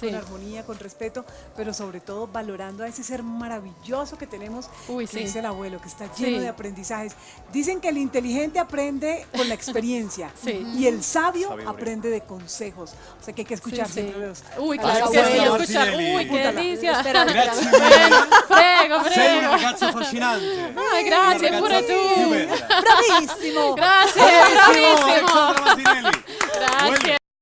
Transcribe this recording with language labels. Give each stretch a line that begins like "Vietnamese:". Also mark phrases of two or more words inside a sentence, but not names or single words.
Spanish: con armonía, con respeto, pero sobre todo valorando a ese ser maravilloso que tenemos, Uy, que sí. es el abuelo, que está lleno Sí. de aprendizajes. Dicen que el inteligente aprende con la experiencia Sí. y el sabio Sabiduría. aprende de consejos. O sea que hay que escuchar Sí, siempre sí. los... Uy, a claro los que sí, abuelos. escuchar. Martinelli. Uy, qué Apúntala. delicia.
Italian: Grazie Prego, Sei una prego. ragazza affascinante. Ay, grazie, Una pure ragazza tu. più bella.
Spanish: ¡Bravísimo!
Italian: Grazie, Bravissimo, bravissimo. Alexandra Martinelli. Grazie.